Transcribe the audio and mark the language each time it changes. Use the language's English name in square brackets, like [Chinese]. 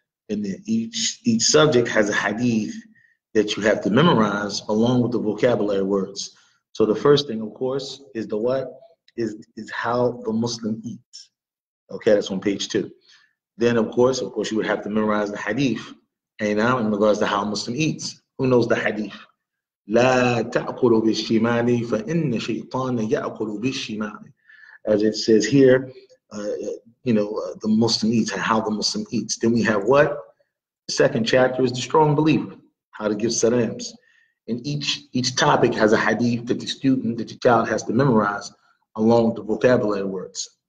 [English] And then each subject has a hadith that you have to memorize along with the vocabulary words. So the first thing, of course, is the what? Is how the Muslim eats. Okay, that's on page 2. Then, of course, you would have to memorize the hadith. And now, in regards to how a Muslim eats, who knows the hadith? [Arabic] لا تأكل بالشمال فإن شيطان يأكل بالشمال. [English] As it says here, the Muslim eats, and how the Muslim eats. Then we have what? The second chapter is the strong believer, how to give salams. And each topic has a hadith that the child has to memorize along with the vocabulary words.